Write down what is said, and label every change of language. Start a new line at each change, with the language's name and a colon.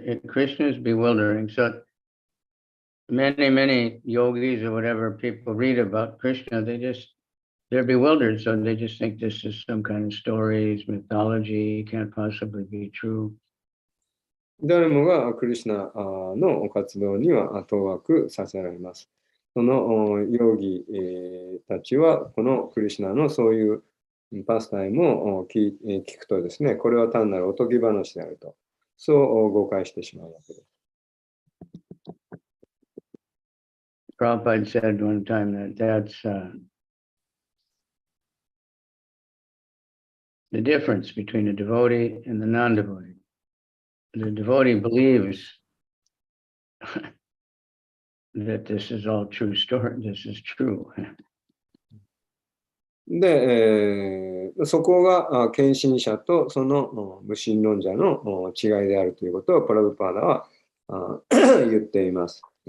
English: Krishna is bewildering. So many yogis or whatever people read about Krishna, they're bewildered. So they just think this is some kind of stories, mythology, can't possibly be true.
Japanese: 誰もがクリシュナの活動には当惑させられます。そのヨギ、たちは、このクリシュナのそういうパスタイムを聞くとですね、これは単なるおとぎ話であると、そう誤解してしまうわけです。
English: Prabhupada said one time that's the difference between a devotee and the non-devotee. The devotee believes that this is all true story, this is true.
Japanese: で、そこが献身者とその無神論者の違いであるということをプラブパーダは言っています。